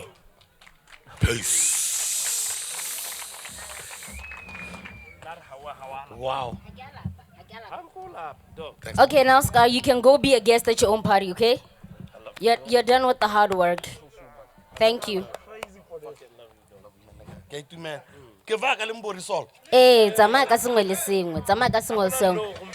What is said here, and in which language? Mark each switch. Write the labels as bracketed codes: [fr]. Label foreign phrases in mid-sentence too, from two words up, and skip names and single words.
[en] Peace. Wow. Okay, now, Scar, you can go be a guest at your own party, okay? You're done with the hard work. Thank you. [tn] Eh, tsamaya ka sengwe le sengwe. Tsamaya ka sengwe le sengwe.